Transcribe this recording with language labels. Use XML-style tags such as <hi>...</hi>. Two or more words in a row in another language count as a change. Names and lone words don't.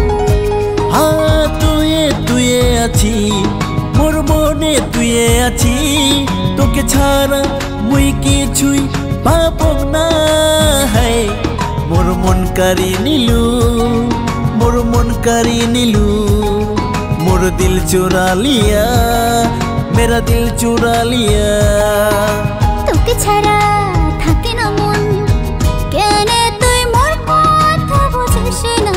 <bn>তুই আছি মোর মনে, তুই আছি। তোকে ছাড়া মুই কিছুই পাবো না। হাই মোর মন কারি নিলু, মোর মন কারি নিলু।</bn> <hi>मोर दिल चुरा लिया, मेरा दिल चुरा लिया।</hi> <bn>তোকে ছাড়া থাকে না মন, কেন তুই মোর কথা বুঝিস না?</bn>